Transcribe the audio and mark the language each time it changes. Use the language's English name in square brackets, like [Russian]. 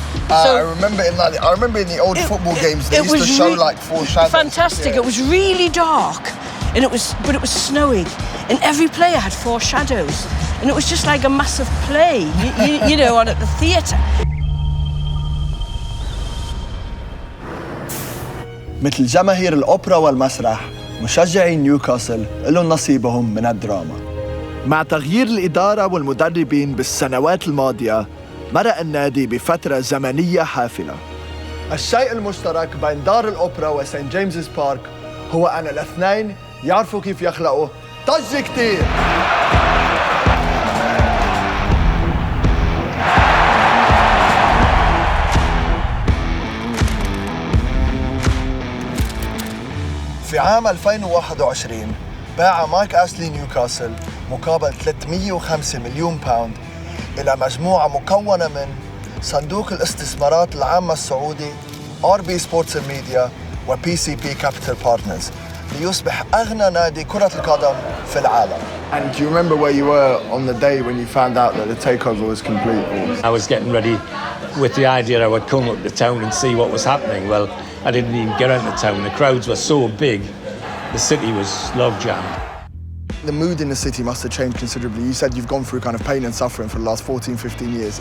[English] I remember in the old football games they used to show like 4 shadows. Fantastic. Yeah. It was really dark, and it was snowing, and every player had 4 shadows, and it was just like a massive play, you know, on at the theatre. [Arabic] مثل جماهير الأوبرا والمسرح، مشجعي نيوكاسل لهم نصيبهم من الدراما. مع تغيير الإدارة والمدربين بالسنوات الماضية، مرق النادي بفترة زمنية حافلة. الشيء المشترك بين دار الأوبرا وسانت جيمس's بارك هو أن الاثنين يعرفوا كيف يخلقوا ضجة كتير. في عام 2021 باع مايك أسلي نيوكاسل مقابل 305 مليون باوند إلى مجموعة مكونة من صندوق الاستثمارات العامة السعودي، RB Sports and Media و PCP Capital Partners ليصبح أغنى نادي كرة القدم في العالم. [English] And do you remember where you were on the day when you found out that the takeover was complete? I was getting ready with the idea I would come up to town and see what was happening. Well, I didn't even get into town. The crowds were so big, the city was log-jammed. The mood in the city must have changed considerably. You said you've gone through kind of pain and suffering for the last 14, 15 years.